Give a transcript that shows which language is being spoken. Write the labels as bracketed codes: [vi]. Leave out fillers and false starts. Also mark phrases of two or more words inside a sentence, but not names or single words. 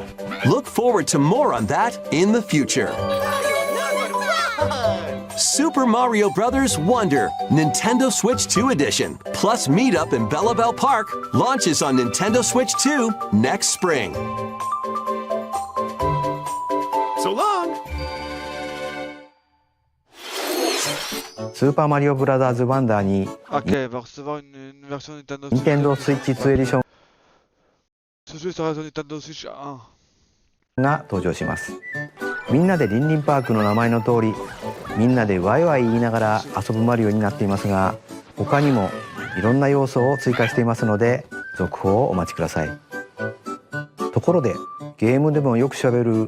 [en] Look forward to more on that in the future. Super Mario Bros. Wonder, Nintendo Switch 2 Edition, plus meet up in Bella Bell Park, launches on Nintendo Switch 2 next spring. So long. [ja] スーパーマリオブラザーズワンダーに [fr] Ok, il va recevoir une version Nintendo Switch. Nintendo Switch 2 Edition Ce jeu sera sur Nintendo Switch 1. [ja] が登場します。みんなでリンリンパークの名前の通り、みんなでワイワイ言いながら遊ぶマリオになっていますが、他にもいろんな要素を追加していますので、続報をお待ちください。ところで、ゲームでもよくしゃべる